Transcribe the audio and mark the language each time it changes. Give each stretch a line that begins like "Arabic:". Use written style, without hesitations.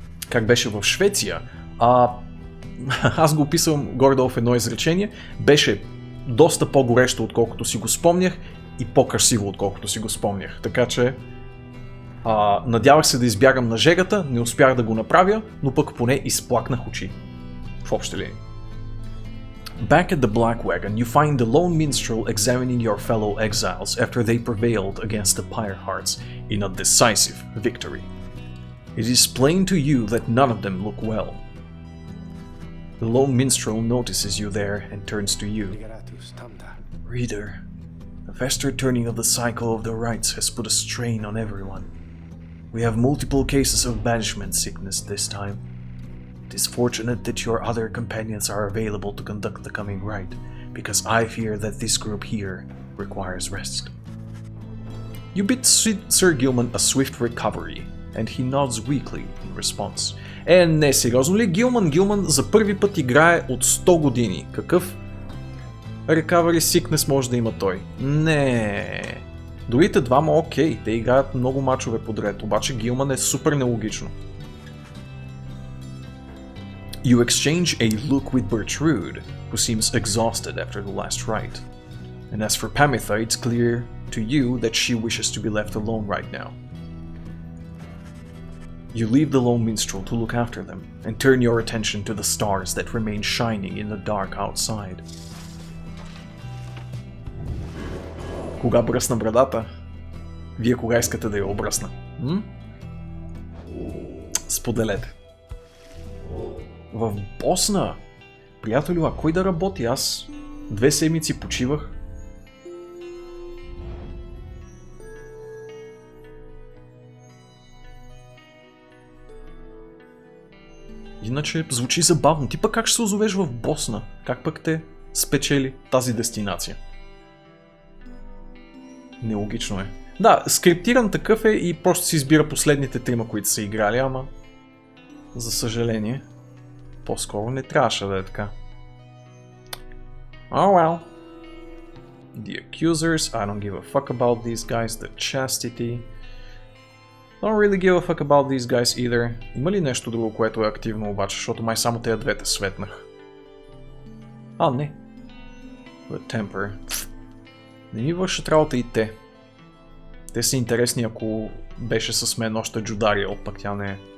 Bulgarian: Как беше в Швеция? Аз го описвам горе-долу в едно изречение. Беше доста по-горещо, отколкото си го спомнях, и по-красиво, отколкото си го спомнях. Така че... надявах се да избягам на жегата, не успях да го направя, но пък поне изплакнах очи. В общи линии.
English: Back at the Black Wagon, you find the lone minstrel examining your fellow exiles after they prevailed against the Pyre Hearts in a decisive victory. It is plain to you that none of them look well. The lone minstrel notices you there and turns to you. Reader, the faster turning of the cycle of the rites has put a strain on everyone. We have multiple cases of banishment sickness this time. It is fortunate that your other companions are available to conduct the coming rite, because I fear that this group here requires rest. You bid Sir Gilman a swift recovery, and he nods weakly in response.
Bulgarian: Не, сериозно ли Гилман? Гилман за първи път играе от 100 години. Какъв
English: recovery sickness
Bulgarian: може да има той? Не. Другите двама окей, те играят много мачове подред, обаче Гилман е супер нелогично.
English: You exchange a look with Bertrude, who seems exhausted after the last rite. And as for Pamitha, it's clear to you that she wishes to be left alone right now. You leave the lone minstrel to look after them, and turn your attention to the stars that remain shining in the dark outside.
Bulgarian: Кога бръсна брадата? Вие кога искате да я обръсна? Споделете. В Босна? Приятелю, а кой да работи? Аз 2 седмици почивах. Иначе звучи забавно. Ти пък как ще се озовеш в Босна? Как пък те спечели тази дестинация? Нелогично е. Да, скриптиран такъв е и просто си избира последните 3, които са играли, ама за съжаление по-скоро не трябваше да е така.
English: Oh well. The accusers, I don't give a fuck about these guys. The chastity, don't really give a fuck about these guys either.
Bulgarian: Има ли нещо друго, което е активно обаче, защото май само тези двете светнах. Не.
English: The temper.
Bulgarian: Не ми вършат работа и те. Те са интересни, ако беше с мен още Джудария, пък тя не е.